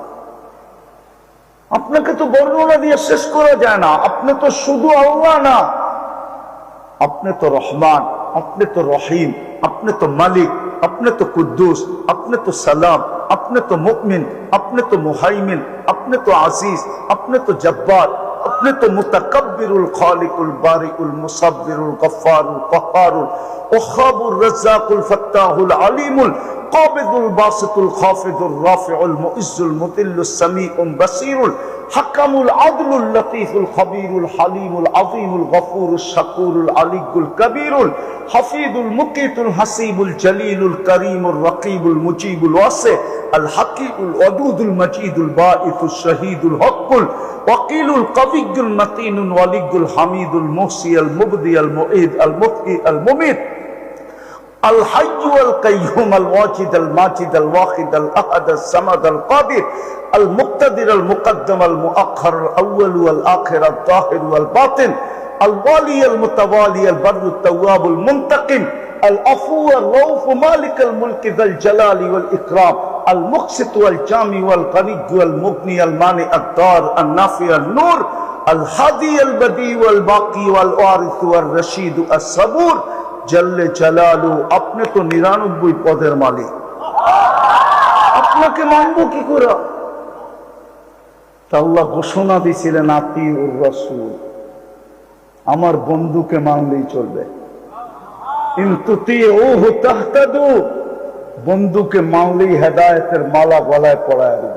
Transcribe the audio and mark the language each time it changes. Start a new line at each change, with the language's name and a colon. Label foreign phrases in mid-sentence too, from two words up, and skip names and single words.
Bangla: আপনাকে তো বর্ণনা দিয়ে শেষ করা যায় না। আপনি তো শুধু আল্লাহ না, আপনি তো রহমান, আপনি তো রহিম, আপনি তো মালিক, আপনি তো কুদ্দুস, আপনি তো সালাম, আপনি তো মুমিন, আপনি তো মুহাইমিন, আপনি তো আজিজ, আপনি তো জব্বার, আপনি তো মুতাকাব্বিরুল খালিকুল বারিকুল মুসাব্বিরুল গফফারুল কহ্হারুল ওয়াহাবুর রাজ্জাকুল ফাত্তাহুল আলিমুল কাবিদুল বাসিতুল খাফিদুর রাফিউল মুইজ্জুল মুদিল্লুস সামিউল বাসীরুল হাকামুল আদলুল লতীফুল খবীরুল হালিমুল আযীমুল গফুরুশ শাকুরুল আলিয়্যুল কবীরুল হাফিজুল মুকিতুল হাসিবুল জলিলুল করিমুর রকিবুল মুজিবুল ওয়াসি আল হাকিমুল ওয়াদুদুল মজিদুল বাঈসুশ শহীদুল হকুল ওয়াকিলুল কবিয়্যুল মতিনুল ওয়ালিয়্যুল হামিদুল মুহসি আল মুবদি আল মুঈদ আল মুফতি আল মুমিত
Arabic: الحي والقيوم الواجد الماجد الواحد الأحد الصمد القادر المقتدر المقدم المؤخر الأول والآخر الظاهر والباطن الوالي المتوالي البر التواب المنتقم العفو الرؤوف مالك الملك ذا الجلال والإكرام المقسط والجامع والغني والمغني المانع الضار النافع النور الهادي البديع والباقي والوارث والرشيد الصبور جل جلاله.
Bangla: আপনি তো 99 পদের মালিক, আপনাকে মানবো কি করে? আল্লাহ ঘোষণা দিয়েছিলেন,
Arabic: أطيعوا الرسول,
Bangla: আমার বন্ধুকে মানলেই চলবে।
Arabic: إن تطيعوه تهتدوا,
Bangla: বন্ধুকে মানলেই হেদায়েতের মালা গলায় পরায় দেবে।